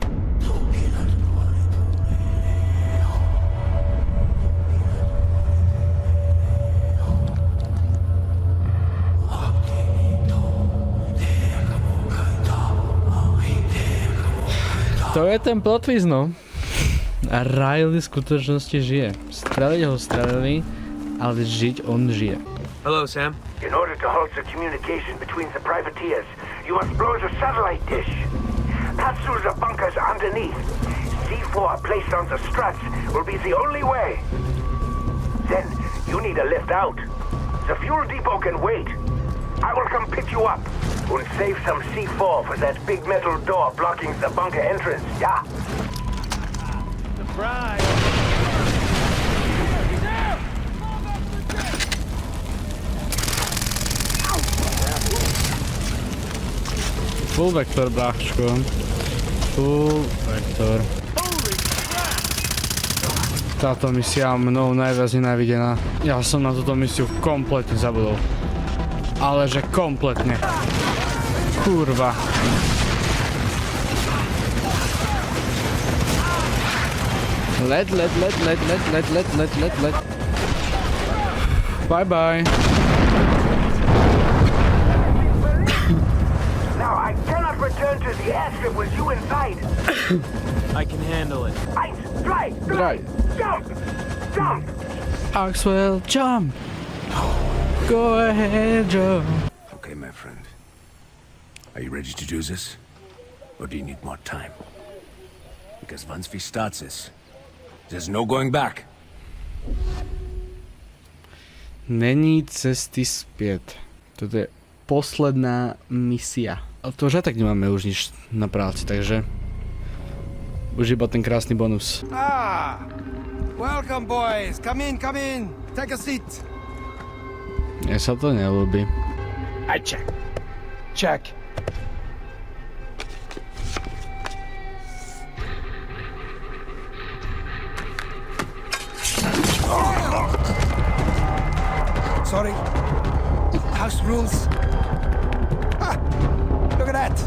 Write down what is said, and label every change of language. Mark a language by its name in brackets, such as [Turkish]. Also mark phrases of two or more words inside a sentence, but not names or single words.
[Slovak] To je ten [English] plot twist, [Slovak] no. A Riley v skutočnosti žije. Strelili, ale žiť on žije. [English] Hello, Sam. In order to halt the communication between the privateers, you must blow the satellite dish. Pass through the bunkers underneath. C4 placed on the struts will be the only way. Then, you need a lift out. The fuel depot can wait. I will come pick you up and save some C4 for that big metal door blocking the bunker entrance, yeah? Surprise! Full vektor, [Slovak] bráško. [English] Full vektor. [Slovak] Táto misia mnou najviac nenávidená. Ja som na túto misiu kompletne zabudol. Ale že kompletne. Kurva. Let. [English] Bye bye. Now, I cannot return to the airstrip with you inside. I can handle it. Fly! Jump! Axwell, jump! Go ahead, Joe. Okay, my friend. Are you ready to do this? Or do you need more time? Because once we start this, there's no going back. [Czech] Není cesty zpět. [Slovak] Toto je posledná misia. A to už aj tak nemáme už nič na práci, takže už iba ten krásny bonus. [English] Welcome, boys. Come in. Take a seat. [Slovak] Mne sa to neľúbi. [English] I check. Sorry. House rules. Look at that.